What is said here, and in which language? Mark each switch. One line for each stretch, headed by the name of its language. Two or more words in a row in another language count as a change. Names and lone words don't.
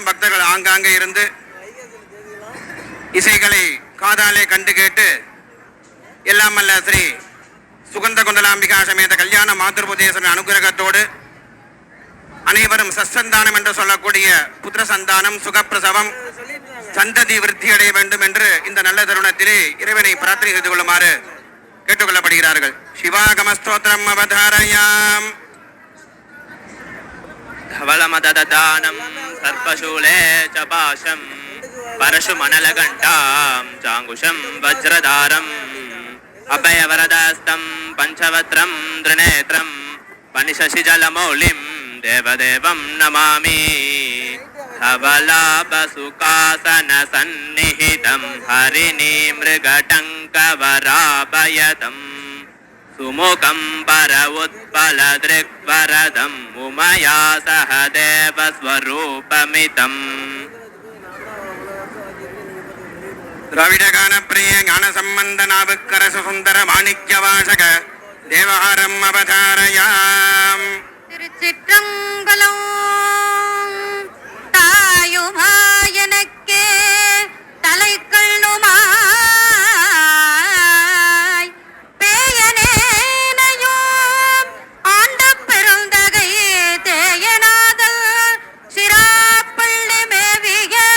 Tamil: பக்தர்கள் ஆங்காங்கே இருந்து இசைகளை காதாலே கண்டு கேட்டு எல்லாம் அல்ல ஸ்ரீ சுகந்த குண்டலாம்பிகா சமேத கல்யாண மாதృபுதேசன் அனுகிரகத்தோடு அனைவரும் சத்சந்தானம் என்று சொல்லக்கூடிய புத்திர சந்தானம் சுகப்பிரசவம் சந்ததி விருத்தி அடைய வேண்டும் என்று இந்த நல்ல தருணத்திலே இறைவனை பிரார்த்தனை செய்து கொள்ளுமாறு கேட்டுக்கொள்ளப்படுகிறார்கள்.
Sanskrit: शिवागम स्तोत्रम् अवतारयाम. धवलमददानं सर्पशूले च पाशं परशुमनलघण्टां चाङ्कुशं वज्रधारम् अभयवरदास्तं पञ्चवक्त्रं त्रिनेत्रं पनिशशिजलमौलिं देवदेवं नमामि. धवलाभसुखासनसन्निहितं हरिणीमृगटङ्कवराभयदम् सुमुखं पर उत्पलदृग्वरदम् उमया सह देवस्वरूपमितम्. द्राविड गान प्रिय ज्ञान सम्बन्ध नावुक्कर सुन्दर माणिक्य वाचक देवहारम् अवतारयाम.
Tamil: திருச்சிற்றம்பலம் தாயுமாயனக்கே தலைக்கண்ணுமாய் பேயனேனையும் ஆண்ட பெருந்தகை தேயனாதல் சிராப்பள்ளி மேவிய